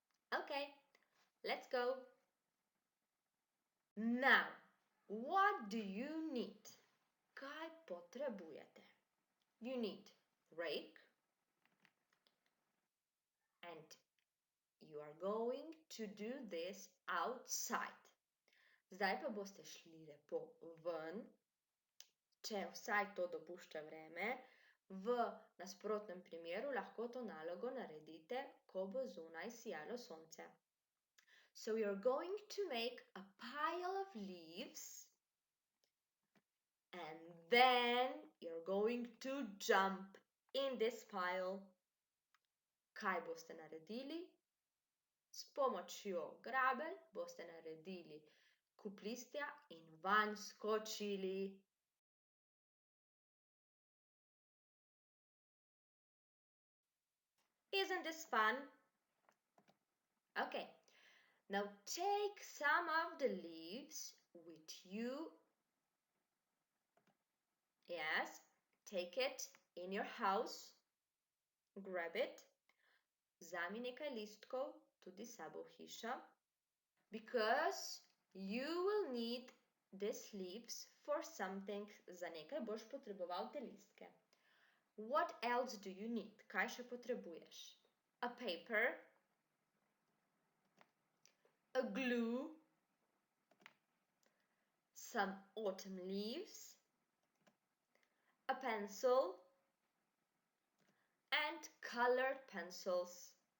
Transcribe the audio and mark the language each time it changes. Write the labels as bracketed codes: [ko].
[en] Okay, let's go. Now, what do you need? [sl] Kaj potrebujete? [en] You need rake and you are going to do this outside. [sl] Zdaj pa boste šli lepo ven, če vsaj to dopušča vreme. V nasprotnem primeru lahko to nalogo naredite, ko bo zunaj sijalo sonce. [en] So you're going to make a pile of leaves and then you're going to jump in this pile. [sl] Kaj boste naredili? S pomočjo grabelj boste naredili kup listja in vanj skočili. [en] Isn't this fun? Okay, now take some of the leaves with you. Yes, take it in your house. Grab it. [sl] Vzami nekaj listkov tudi s sabo v hišo. [en] Because you will need these leaves for something. [sl] Za nekaj boš potreboval te listke. [en] What else do you need? [sl] Kaj še potrebuješ? [en] A paper, a glue, some autumn leaves, a pencil, and colored pencils.